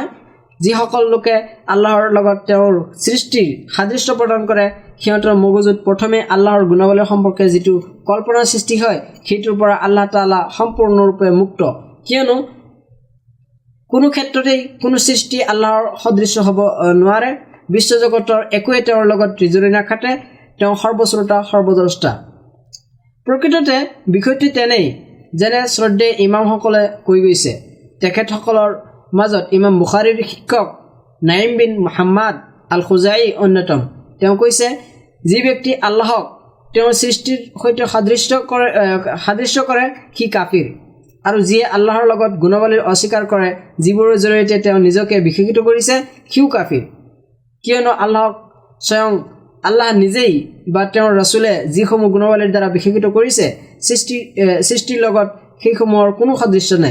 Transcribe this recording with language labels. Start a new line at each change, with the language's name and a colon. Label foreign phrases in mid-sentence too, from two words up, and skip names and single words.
Assamese: যিসকল লোকে আল্লাহৰ লগত তেওঁৰ সৃষ্টিৰ সাদৃশ্য প্ৰদান কৰে সিহঁতৰ মগজুত প্ৰথমে আল্লাহৰ গুণাৱলী সম্পৰ্কে যিটো কল্পনাৰ সৃষ্টি হয় সেইটোৰ পৰা আল্লাহ তাআলা সম্পূৰ্ণৰূপে মুক্ত, কিয়নো কোনো ক্ষেত্ৰতেই কোনো সৃষ্টি আল্লাহৰ সদৃশ্য হ'ব নোৱাৰে। বিশ্বজগতৰ একোৱে তেওঁৰ লগত ত্ৰিজুৰি নাখাটে, তেওঁ সৰ্বশ্ৰোতা সৰ্বদ্ৰষ্টা। প্ৰকৃততে বিষয়টি তেনেই যেনে শ্ৰদ্ধেয় ইমামসকলে কৈ গৈছে। তেখেতসকলৰ মাজত ইমাম বুখাৰীৰ শিক্ষক নাইম বিন মুহাম্মাদ আল খুজাই অন্যতম। তেওঁ কৈছে, যি ব্যক্তি আল্লাহক তেওঁৰ সৃষ্টিৰ সৈতে সাদৃশ্য কৰে সি কাফিৰ, আৰু যিয়ে আল্লাহৰ লগত গুণাৱলীৰ অস্বীকাৰ কৰে যিবোৰৰ জৰিয়তে তেওঁ নিজকে বিশেষিত কৰিছে সিও কাফিৰ, কিয়নো আল্লাহক স্বয়ং আল্লাহ নিজেই বা তেওঁৰ ৰাসূলে যিসমূহ গুণাৱলীৰ দ্বাৰা বিশেষিত কৰিছে সৃষ্টিৰ লগত সেইসমূহৰ কোনো সাদৃশ্য নাই।